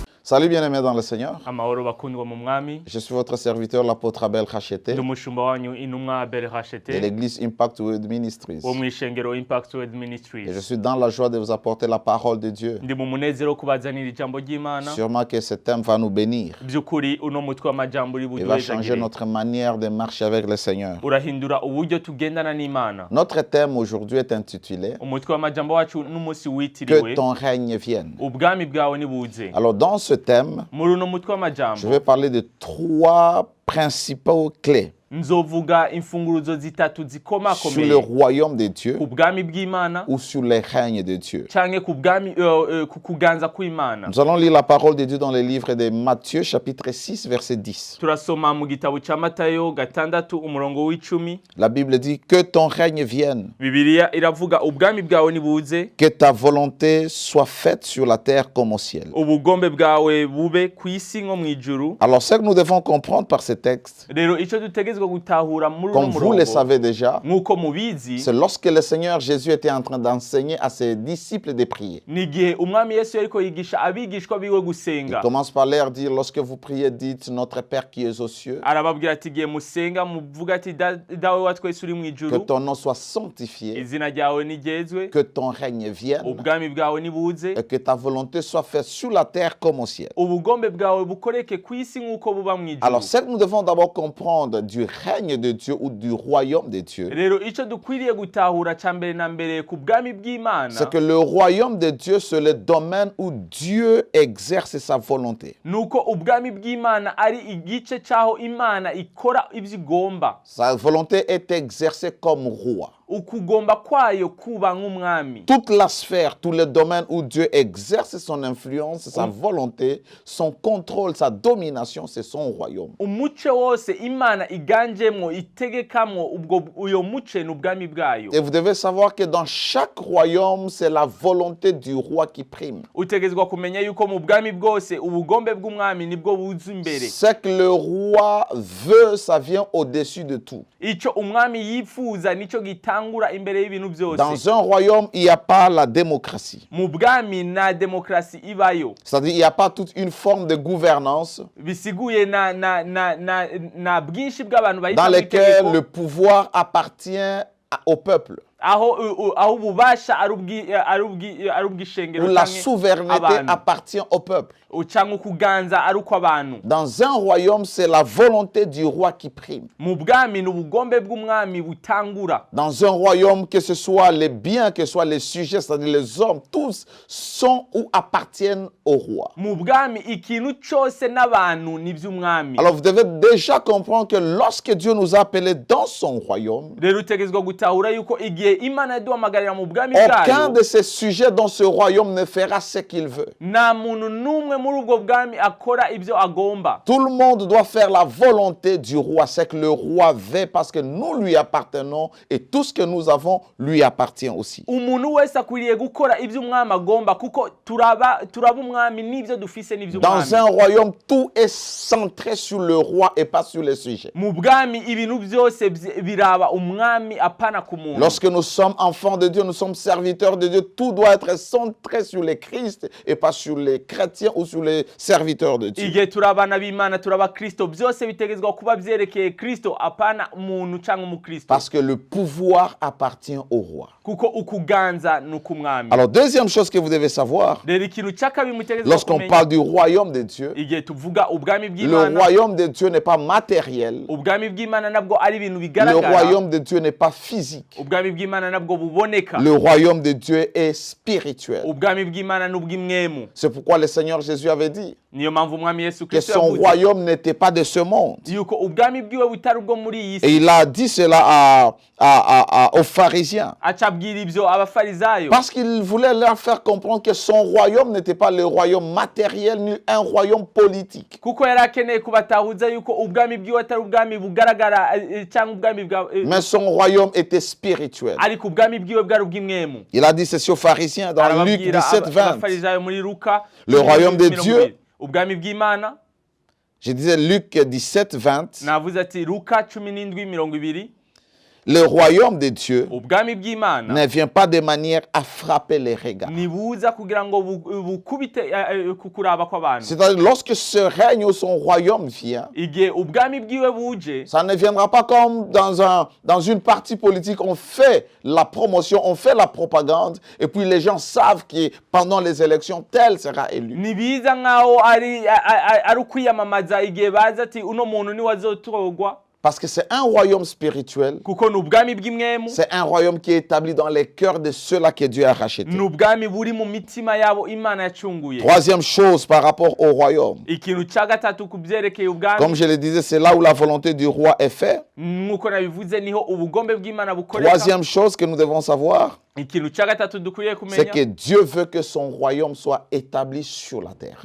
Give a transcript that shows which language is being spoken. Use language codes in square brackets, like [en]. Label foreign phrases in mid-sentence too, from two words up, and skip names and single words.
[fr] Salut bien-aimés dans le Seigneur. [rn] Amahoro bakundwa mu mwami. [fr] Je suis votre serviteur, l'apôtre Abel Khachete, [rn] Ndi umushumba wanyu intumwa Abel [fr] de Khachete l'église Impact Word Ministries. [rn] wo mwishengero Impact Word [fr] Et je Ministries. suis dans la joie de vous apporter la parole de Dieu. [rn] Ndi mu munezero wo kubazanira ijambo ry'Imana. [fr] Sûrement que ce thème va nous bénir. [rn] Byukuri uno mutwe w'amajambo uri [fr] Il va changer [rn] buduhezagire. [fr] notre manière de marcher avec le Seigneur. [rn] Urahindura uburyo tugendana n'Imana. [fr] Notre thème aujourd'hui est intitulé [rn] Umutwe w'amajambo wacu n'umunsi [fr] Que [rn] witiriwe [fr] ton règne vienne. [rn] ubwami bwawe nibuze. [fr] Alors dans ce thème, [rn] Muri uno mutwe [fr] je [rn] w'amajambo [fr] vais parler de trois principaux clés [rn] nzovuga imfunguruzo zitatu [fr] sur le [rn] zikomakomeye [fr] royaume de Dieu [rn] ku bwami bw'Imana [fr] ou sur les règnes de Dieu. [rn] canke ku bwami ku kuganza kw'Imana. [fr] Nous allons lire la parole de Dieu dans le livre de Matthieu chapitre 6 verset 10. [rn] Turasoma mu gitabo ca Matayo gatandatu umurongo w'icumi. [fr] La Bible dit que ton règne vienne, [rn] Bibiliya iravuga ubwami bwawe nibuze, [fr] que ta volonté soit faite sur la terre comme au ciel. [rn] ubugombe bwawe bube kw'isi nko mw'ijuru. [fr] Alors ce que nous devons comprendre par ce texte, [rn] Rero ico dutegezwa gutahura muri uno [fr] comme vous le [rn] murongo [fr] savez déjà, [rn] nk'uko mubizi, [fr] c'est lorsque le Seigneur Jésus était en train d'enseigner à ses disciples de prier. [rn] ni igihe umwami Yesu yariko yigisha abigishwa biwe [fr] Il [rn] gusenga. [fr] commence par leur dire, lorsque vous priez, dites, notre Père qui es aux cieux, [rn] Arababwira ati igihe musenga muvuga ati dawe wa twese uri [fr] que [rn] mw'ijuru, [fr] ton nom soit sanctifié, [rn] izina ryawe nigezwe, [fr] que ton règne vienne, [rn] ubwami bwawe nibuze, [fr] et que ta volonté soit faite sur la terre comme au ciel. [rn] ubugombe bwawe bukoreke kw'isi nk'uko buba mw'ijuru. [fr] Alors, ce que nous devons d'abord comprendre du règne de Dieu ou du royaume de Dieu, [rn] Rero ico dukwiriye gutahura ca mbere na mbere ku bwami bw'Imana, [fr] c'est que le royaume de Dieu, c'est le domaine où Dieu exerce sa volonté. [rn] nuko ubwami bw'Imana ari igice c'aho Imana ikora ivyo igomba. [fr] Sa volonté est exercée comme roi. [rn] Ukugomba kwayo kuba nk'umwami. [fr] Toute la sphère, tous les domaines où Dieu exerce son influence, sa volonté, son contrôle, sa domination, c'est son royaume. [rn] Umuce wose Imana iganjemwo itegekamwo ubwo uyo muce n'ubwami bwayo. [fr] Et vous devez savoir que dans chaque royaume, c'est la volonté du roi qui prime. [rn] Utegezwa kumenya yuko mu bwami bwose ubugombe bw'umwami nibwo buza imbere. [fr] Ce que le roi veut, ça vient au-dessus de tout. [rn] Ico umwami yifuza nico gitangura imbere y'ibintu byose. [fr] Dans un royaume, il n'y a pas la démocratie. [rn] Mu bwami na demokrasi ibayo. [fr] C'est-à-dire, il n'y a pas toute une forme de gouvernance [rn] Bisiguye na bwinshi bw'abantu [fr] dans [rn] bahita [fr] lequel le pouvoir appartient au peuple, [rn] aho ububasha ari ubw'ishengero [fr] où la souveraineté appartient au peuple. [rn] canke ukuganza ari ukw'abantu. [fr] Dans un royaume, c'est la volonté du roi qui prime. [rn] Mu bwami n'ubugombe bw'umwami butangura. [fr] Dans un royaume, que ce soit les biens, que ce soit les sujets, c'est-à-dire les hommes, tous sont ou appartiennent au roi. [rn] Mu bwami ikintu cose n'abantu ni vy'umwami. [fr] Alors vous devez déjà comprendre que lorsque Dieu nous a appelés dans son royaume, [rn] Rero utegezwa gutahura yuko igihe Imana yaduhamagarira mu bwami [fr] aucun [rn] bwayo, [fr] de ces sujets dans ce royaume ne fera ce qu'il veut. [rn] nta muntu n'umwe muri ubwo bwami akora ibyo agomba. [fr] Tout le monde doit faire la volonté du roi, c'est que le roi veut parce que nous lui appartenons et tout ce que nous avons lui appartient aussi. [rn] Umuntu wese akwiriye gukora ibyo umwami agomba kuko turaba umwami n'ibyo dufise n'ibyo [fr] Dans [rn] umwami. [fr] un royaume, tout est centré sur le roi et pas sur les sujets. [rn] Mu bwami ibintu byose biraba umwami apana ku muntu. [fr] Lorsque nous sommes enfants de Dieu, nous sommes serviteurs de Dieu, tout doit être centré sur les Christ et pas sur les chrétiens ou sur les serviteurs de Dieu. [rn] Igihe turabana b'Imana turaba Kristo byose bitegezwa kuba byerekeye Kristo apana umuntu cyangwa umukristo. [fr] Parce que le pouvoir appartient au roi. [rn] Kuko ukuganza n'ukumwami. [fr] Alors, deuxième chose que vous devez savoir, [rn] Rero ikintu cyakabi mutegezwa [fr] lorsqu'on parle du royaume de Dieu, [rn] igihe tuvuga ubwami [fr] le [rn] bw'Imana, [fr] royaume de Dieu n'est pas matériel, [rn] ubwami bw'Imana nabwo ari ibintu [fr] le [rn] bigaragara. [fr] royaume de Dieu n'est pas physique, [rn] Ubwami bw'Imana nabwo buboneka. [fr] le royaume de Dieu est spirituel. [rn] Ubwami bw'Imana n'ubw'imwemu. [fr] C'est pourquoi le Seigneur Jésus avait dit [rn] Niyo mpamvu umwami Yesu [fr] que [rn] Kristo [fr] son [rn] yavuze [fr] royaume n'était pas de ce monde. [rn] yuko ubwami bwiwe butari ubwo muri iyi [fr] Et [rn] si. [fr] il a dit cela aux pharisiens. [rn] Aca abwira ibyo abafarisayo [fr] Parce qu'il voulait leur faire comprendre que son royaume n'était pas le royaume matériel ni un royaume politique. [rn] kuko yari akeneye kubatahuza yuko ubwami bwiwe atari ubwami bugaragara cyangwa ubwami bwa [fr] Mais son royaume était spirituel. [rn] ariko ubwami bwiwe bwari ubw'imwemu. [fr] Il a dit ceci aux pharisiens dans Luc [rn] Arababwira 17, 20. abafarisayo muri Luka [fr] Le royaume de Dieu. [rn] ubwami bw'Imana. [fr] Je disais Luc 17, 20. [rn] Navuze ati Luka 17:20. [fr] Le royaume de Dieu [rn] ubwami bw'Imana [fr] ne vient pas de manière à frapper les regards. [rn] nibuza kugira ngo bukubite kukuraba kw'abantu. [fr] C'est-à-dire, lorsque ce règne ou son royaume vient, [rn] Igihe ubwami bwiwe buje, [fr] ça ne viendra pas comme dans une partie politique, on fait la promotion, on fait la propagande, et puis les gens savent que pendant les élections, tel sera élu. [rn] nibiza nkaho ari ukwiyamamaza igihe baza ati uno muntu ni wazotorwa. [fr] Parce que c'est un royaume spirituel, [rn] Kuko n'ubwami bw'imwemu, [fr] c'est un royaume qui est établi dans les cœurs de ceux-là que Dieu a rachetés. [rn] n'ubwami buri mu mitima yabo Imana yacunguye. [fr] Troisième chose par rapport au royaume, [rn] Ikintu cya gatatu kubyerekeye ubwami, [fr] comme je le disais, c'est là où la volonté du roi est faite. [rn] nk'uko nabivuze niho ubugombe bw'Imana bukoreka. [fr] Troisième chose que nous devons savoir, [rn] Ikintu cya gatatu dukwiye [fr] c'est que [rn] kumenya, [fr] Dieu veut que son royaume soit établi sur la terre.